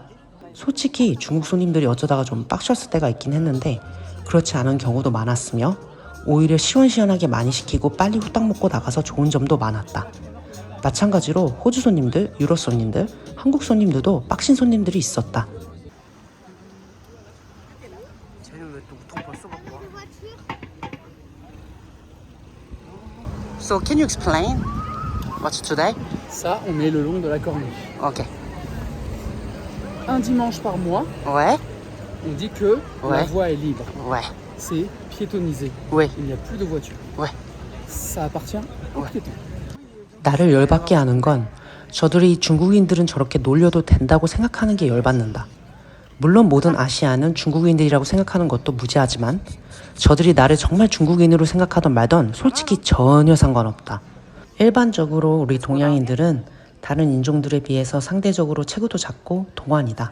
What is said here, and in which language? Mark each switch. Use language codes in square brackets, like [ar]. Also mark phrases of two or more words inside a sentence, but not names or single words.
[ko] 솔직히 중국 손님들이 어쩌다가 좀 빡쳤을 때가 있긴 했는데 그렇지 않은 경우도 많았으며 오히려 시원시원하게 많이 시키고 빨리 후딱 먹고 나가서 좋은 점도 많았다. 마찬가지로 호주 손님들, 유럽 손님들, 한국 손님들도 빡신 손님들이 있었다. [en] So can you explain what's today? [fr] Ça, on met le long de la corniche. Okay. Un dimanche par mois, Ouais, on dit que la Ouais. voie est libre. ouais, C'est piétonnisé. ouais, Il n'y a plus de voitures. ouais. Ça appartient aux piétons. [ko] 나를 열받게 하는 건 저들이 중국인들은 저렇게 놀려도 된다고 생각하는 게 열받는다. 물론 모든 아시아는 중국인들이라고 생각하는 것도 무지하지만 저들이 나를 정말 중국인으로 생각하던 말던 솔직히 전혀 상관없다. 일반적으로 우리 동양인들은 다른 인종들에 비해서 상대적으로 체구도 작고 동안이다.